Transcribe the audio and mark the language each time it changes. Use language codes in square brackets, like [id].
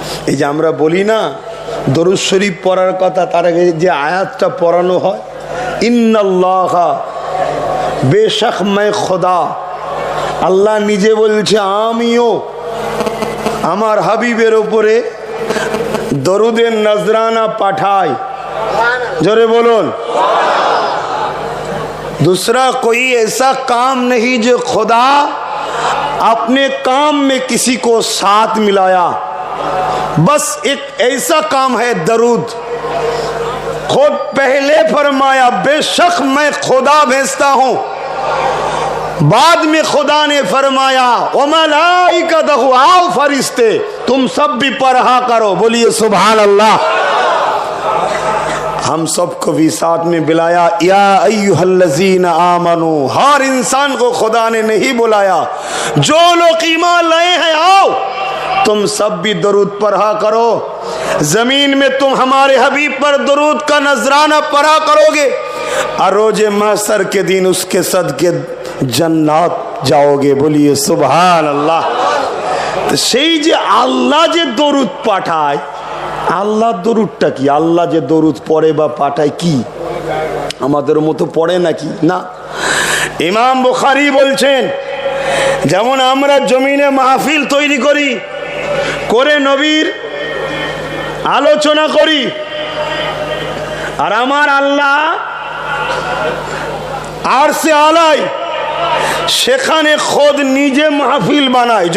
[bn] এই যে আমরা বলি না দরুদ শরীফ পড়ার কথা, তার আগে যে আয়াতটা পড়ানো হয়, ইন্নাল্লাহা বেশক मैं খোদা, আল্লাহ নিজে বলছে আমিও আমার হাবিবের উপরে দরুদের নজরানা পাঠাই। জোরে বলুন। [hi] दूसरा कोई ऐसा काम नहीं जो खुदा अपने काम में किसी को साथ मिलाया, बस एक ऐसा काम है दरूद। खुद पहले फरमाया बेशक मैं खुदा भेजता हूं, बाद में खुदा ने फरमाया ओ मलाइकतहु, आओ फरिश्ते तुम सब भी पढ़ा करो। बोलिए सुभान अल्लाह। हम सबको भी साथ में बुलाया, या अय्युहल्लज़ीना आमनू, हर इंसान को खुदा ने नहीं बुलाया, जो लोग ईमान लाए हैं आओ तुम सब भी दरूद पढ़ा करो। जमीन में तुम हमारे हबीब पर दरूद का नजराना पढ़ा करोगे और रोजे महशर के दिन उसके सदके जन्नत जाओगे। बोलिए सुभान अल्लाह। [bn] तो সেই যে আল্লাহ যে দরুদ পাঠায়, আল্লাহ দরুদটা কি? আল্লাহ যে দরুদ পড়ে বা পাঠায় কি আমাদের মতো পড়ে নাকি? না। ইমাম বুখারী বলছেন যেমন আমরা জমিনে মাহফিল তৈরি করি, করে নবীর আলোচনা করি, আর আমার আল্লাহ আরশে আলাই সেখানে খোদ নিজে মাহফিল বানায়।